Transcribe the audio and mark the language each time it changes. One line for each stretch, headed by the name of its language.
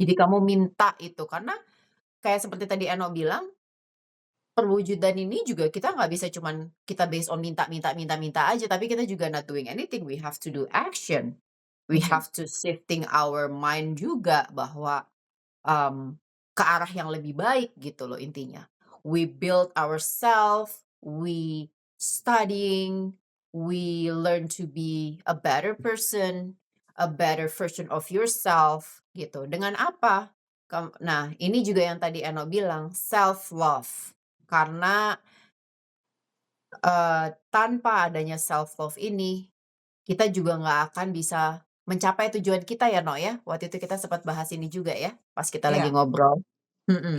Indonesian: Jadi kamu minta itu, karena kayak seperti tadi Eno bilang, perwujudan ini juga kita nggak bisa cuman kita based on minta minta minta minta aja, tapi kita juga
English: not doing anything, we have to do action. We mhm. have to shifting our mind
Indonesian: juga bahwa ke arah yang lebih baik gitu loh intinya.
English: We build ourselves, we studying, we learn to be a better person, a better version of yourself
Indonesian: gitu. Dengan apa? Nah, ini juga yang tadi Eno bilang, self love. Karena tanpa adanya self love ini, kita juga nggak akan bisa mencapai tujuan kita ya, ya. Waktu itu kita sempat bahas ini juga ya, pas kita lagi Iya, ngobrol. Mhm,